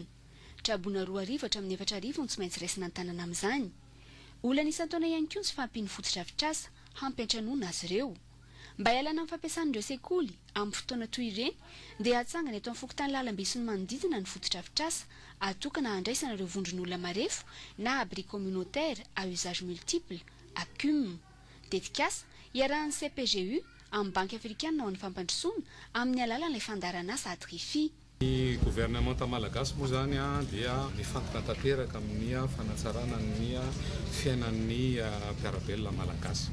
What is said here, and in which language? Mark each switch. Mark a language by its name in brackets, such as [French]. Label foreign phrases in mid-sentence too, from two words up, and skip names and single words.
[Malagasy] Traboina 2 arivo hatramin'ny 4 arivo no tsy maintsy raisina ny tanàna amin'izany. Olana isan-taona ihany koa ny sy fahampiany fotodrafitrasa hampiantranoana azy ireo. Mba hialana amin'ny fampiasan'ireo sekoly amin'ny fotoana toy ireny dia hatsangana eto amin'ny fokontany lalam-be sy ny manodidina ny fotodrafitrasa atokana handraisana ireo vondron'olona marefo na [French] abri communautaire à usage multiple ACUM. [Malagasy] Tetikasa iarahan'ny CPGU amin'ny banky afrikana ao ny fampandrosoana amin'ny alalan'ilay fandarana asa atrify. Ny gouvernement malagasy moa zany dia mifantoka tanteraka amin'ny fanatsarana ny fiainan'ny mpiarabelona malagasy.